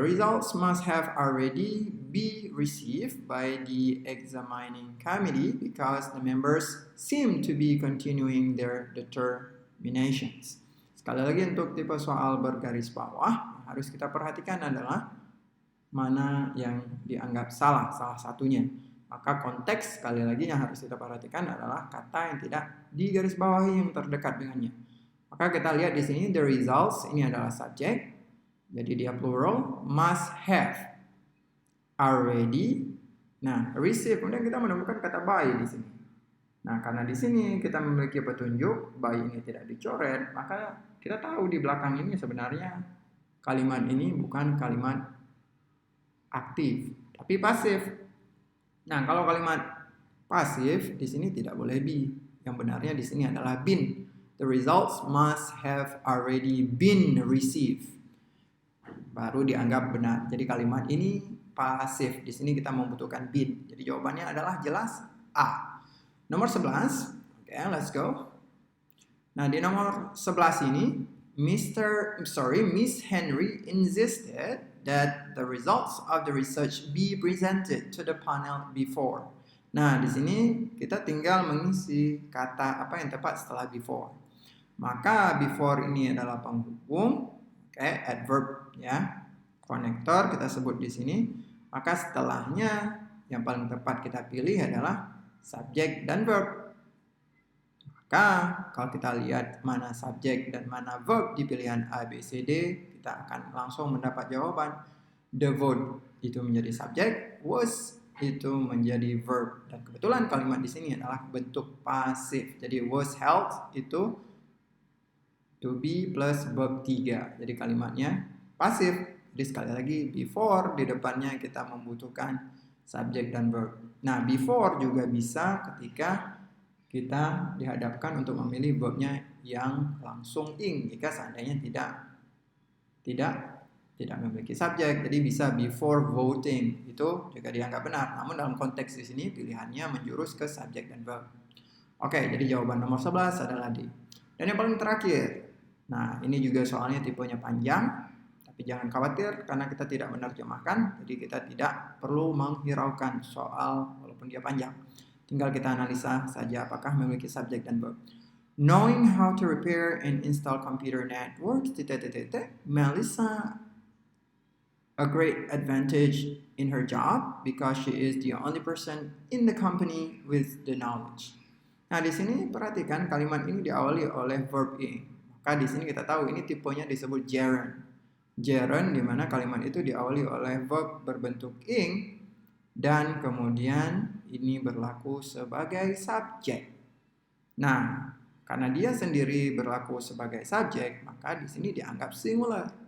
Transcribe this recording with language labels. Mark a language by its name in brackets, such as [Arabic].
[English] The results must have already be received by the examining committee because the members seem to be continuing their determinations. [Indonesian] Sekali lagi untuk tipe soal bergaris bawah, harus kita perhatikan adalah mana yang dianggap salah satunya. Maka konteks sekali lagi yang harus kita perhatikan adalah kata yang tidak digarisbawahi yang terdekat dengannya. Maka kita lihat di sini the results ini adalah subject, jadi dia plural, must have already. Nah, receive, kemudian kita menemukan kata by di sini. Nah, karena di sini kita memiliki petunjuk by ini tidak dicoret, maka kita tahu di belakang ini sebenarnya kalimat ini bukan kalimat aktif, tapi pasif. Nah, kalau kalimat pasif di sini tidak boleh be. Yang benarnya di sini adalah been. [English] The results must have already been received. [Indonesian] Baru dianggap benar. Jadi kalimat ini pasif. Di sini kita membutuhkan been. Jadi jawabannya adalah jelas A. Nomor 11. Oke, [English] let's go. [Indonesian] Nah, di nomor 11 ini [English] Miss Henry insisted that the results of the research be presented to the panel before. [Indonesian] Nah, di sini kita tinggal mengisi kata apa yang tepat setelah before. Maka before ini adalah penghubung, adverb, ya, konektor kita sebut di sini. Maka setelahnya yang paling tepat kita pilih adalah subject dan verb. Maka kalau kita lihat mana subjek dan mana verb di pilihan A, B, C, D, kita akan langsung mendapat jawaban. The vote itu menjadi subjek, was itu menjadi verb. Dan kebetulan kalimat di sini adalah bentuk pasif. Jadi was held itu to be plus verb 3. Jadi kalimatnya pasif. Jadi sekali lagi before di depannya kita membutuhkan subjek dan verb. Nah, before juga bisa ketika kita dihadapkan untuk memilih verbnya yang langsung ing jika seandainya tidak memiliki subjek. Jadi bisa before voting, itu juga dianggap benar. Namun dalam konteks di sini pilihannya menjurus ke subjek dan verb. Oke, jadi jawaban nomor 11 adalah D. Dan yang paling terakhir, nah ini juga soalnya tipenya panjang, tapi jangan khawatir karena kita tidak menerjemahkan, jadi kita tidak perlu menghiraukan soal walaupun dia panjang. Tinggal kita analisa saja apakah memiliki subjek dan verb. [English] Knowing how to repair and install computer networks, Melissa a great advantage in her job because she is the only person in the company with the knowledge. [Indonesian] Nah, di sini perhatikan kalimat ini diawali oleh verb ing. Maka di sini kita tahu ini tipenya disebut gerund. Gerund di mana kalimat itu diawali oleh verb berbentuk ing dan kemudian ini berlaku sebagai subjek. Nah, karena dia sendiri berlaku sebagai subjek, maka di sini dianggap singular.